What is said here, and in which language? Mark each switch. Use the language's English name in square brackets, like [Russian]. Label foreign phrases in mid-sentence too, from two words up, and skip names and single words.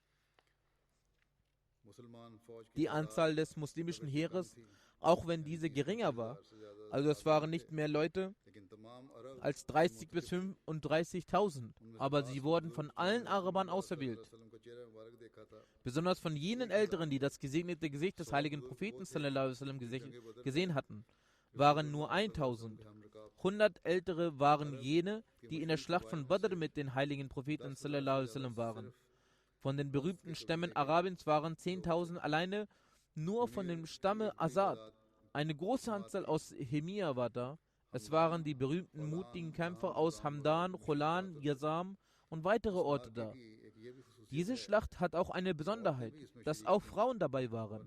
[German] Die Anzahl des muslimischen Heeres, auch wenn diese geringer war, also es waren nicht mehr Leute als 30 bis 35.000, aber sie wurden von allen Arabern auserwählt. Besonders von jenen Älteren, die das gesegnete Gesicht des heiligen Propheten [Arabic] صلى الله عليه وسلم [German] gesehen hatten, waren nur 1000. 100 Ältere waren jene, die in der Schlacht von Badr mit den heiligen Propheten [Arabic] صلى الله عليه وسلم [German] waren. Von den berühmten Stämmen Arabiens waren 10.000 alleine nur von dem Stamme Asad. Eine große Anzahl aus Hemia war da. Es waren die berühmten mutigen Kämpfer aus Hamdan, Cholan, Yazam und weitere Orte da. Diese Schlacht hat auch eine Besonderheit, dass auch Frauen dabei waren.